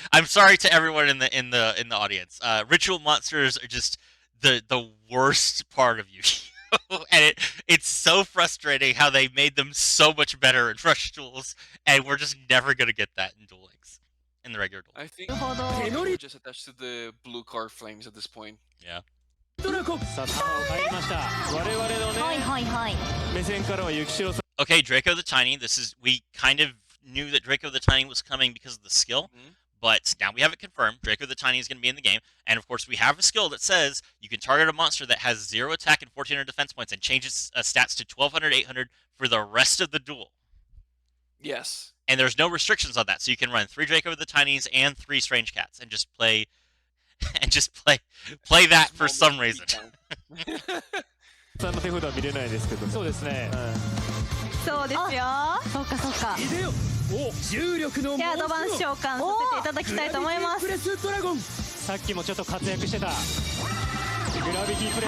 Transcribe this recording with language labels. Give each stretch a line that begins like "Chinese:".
English: I'm sorry to everyone in the audience. Ritual monsters are just the worst part of Yu-Gi-Oh, and it's so frustrating how they made them so much better in Rush Duels, and we're just never gonna get that in Duel Links, in the regular Duel. I think we're just attached to the blue card flames at this point. Yeah.
Japanese: さあ球を入りました我々のねはいはいはい目線からは雪代さん
English: Okay, Draco the Tiny. We kind of knew that Draco the Tiny was coming because of the skill, but now we have it confirmed. Draco the Tiny is going to be in the game, and of course we have a skill that says you can target a monster that has 0 attack and 1400 defense points and change its stats to 1200, 800 for the rest of the duel. Yes. And there's no restrictions on that, so you can run 3 Draco the Tinies and 3 Strange Cats and just play that for some reason.
Japanese: さんの手札は見れないですけどそうですね、そうですよ。そうかそうかいでよお重力のではアドバンス召喚させていただきたいと思いますプレスドラゴンさっきもちょっと活躍してたグラビティプレス、